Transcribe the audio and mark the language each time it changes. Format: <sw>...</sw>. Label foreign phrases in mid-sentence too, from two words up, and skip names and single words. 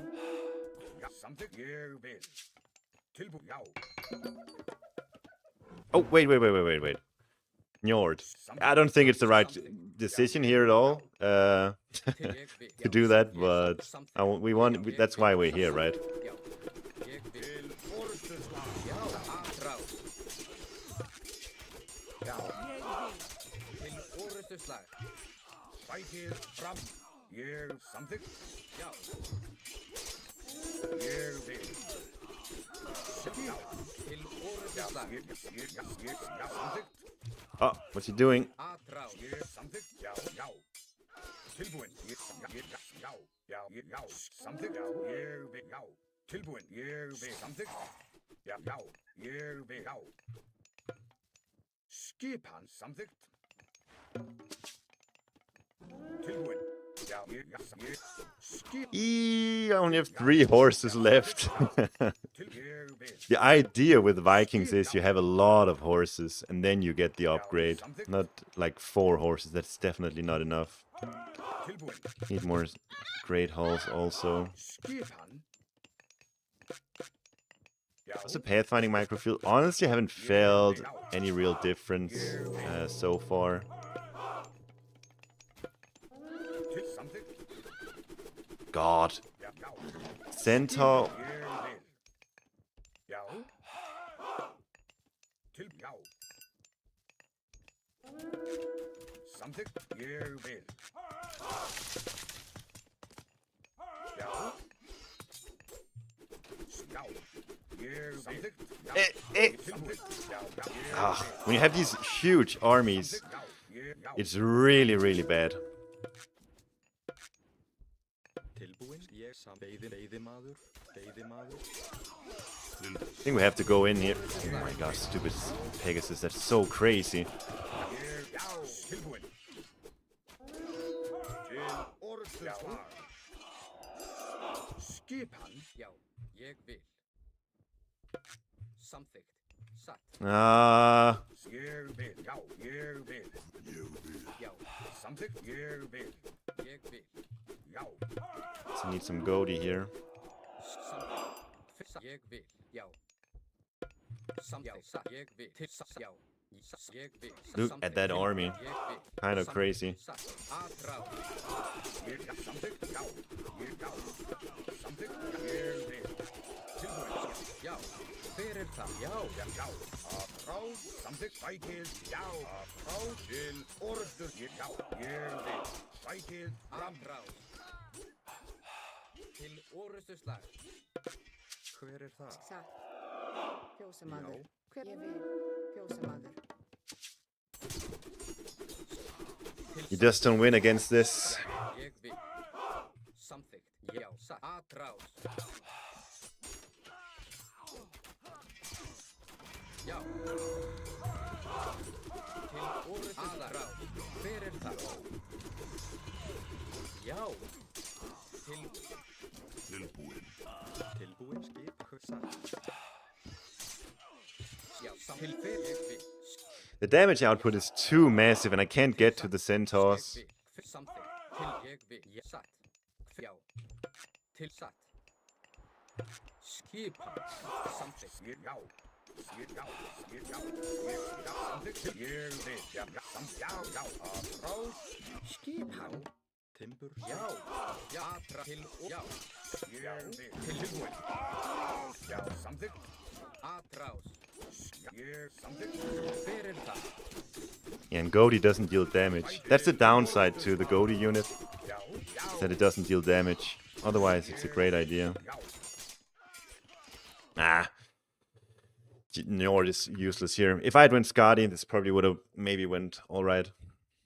<is>Já. Samþykkt. Vil. Tilbúin. Já.</is> <en>Oh, wait. Njord. I don't think it's the right decision here at all to do that, but that's why we're here, right?</en> <is>Já. Ég vil. Já, aðráð. Já. Til orrustuslag. Sækið fram. Samþykkt. Já. Vil. Já. Til orrustuslag. Samþykkt.</is> <en>Oh, what's he doing?</en> <is>Aðráð. Samþykkt. Já. Tilbúin. Já. Samþykkt. Vil. Já. Tilbúin. Vil. Samþykkt. Já. Vil. Já. Skip hann. Samþykkt. Tilbúin. Já. Skip.</is> <en>I only have 3 horses left. The idea with Vikings is you have a lot of horses and then you get the upgrade. Not like 4 horses, that's definitely not enough.</en> <is>Tilbúin.</is> <en>Need more great hulls also.</en> <is>Skip hann.</is> <en>How's the pathfinding microfield? Honestly, I haven't felt any real difference so far.</en> <is>Samþykkt.</is> <en>God.</en> <is>Já. Centaur. Já. Já. Samþykkt. Vil. Já. Samþykkt. Samþykkt. Já.</is> <en>When you have these huge armies, it's really, really bad.</en> <is>Tilbúin. Veiðimaður.</is> <en>I think we have to go in here. Oh my gosh, stupid Pegasus, that's so crazy.</en> <is>Tilbúin. Til orrustuslag. Skip hann. Já. Ég vil. Samþykkt. Satt. Vil. Já. Vil. Já. Samþykkt. Vil. Ég vil. Já.</is> <en>So need some Goldie here.</en> <is>Samþykkt. Ég vil. Já. Samþykkt. Satt. Ég vil. Til satt. Já. Ég vil.</is> <en>Look at that army.</en> <is>Ég vil.</is> <en>Kind of crazy.</en> <is>Satt. Aðráð. Samþykkt. Já. Samþykkt. Vil. Tilbúin. Já. Hver er það? Já. Frá. Samþykkt. Sækið. Já. Frá. Til orrustur. Já. Vil. Sækið. Aðráð. Til orrustuslag. Hver er það? Satt. Fjósamaður. Ég vil. Fjósamaður.</is> <en>You just don't win against this.</en> <is>Ég vil. Samþykkt. Já. Satt. Aðráð. Já. Til orrustuslag. Hver er það? Já. Tilbúin. Skip. Satt. Já. Til hver ég vil.</is> <en>The damage output is too massive and I can't get to the centaurs.</en> <is>Ég vil. Samþykkt. Til ég vil. Já. Satt. Já. Til satt. Skipa. Samþykkt. Já. Já. Samþykkt. Ég vil. Já. Frá. Skip hann. Timbur. Já. Já. Til og já. Ég vil. Tilbúin. Já. Samþykkt. Aðráð. Samþykkt. Hver er það?</is> <en>Yeah, and Goldie doesn't deal damage. That's the downside to the Goldie unit, is that it doesn't deal damage. Otherwise, it's a great idea. Njord is useless here. If I had went Skadi, this probably would have maybe went alright.</en>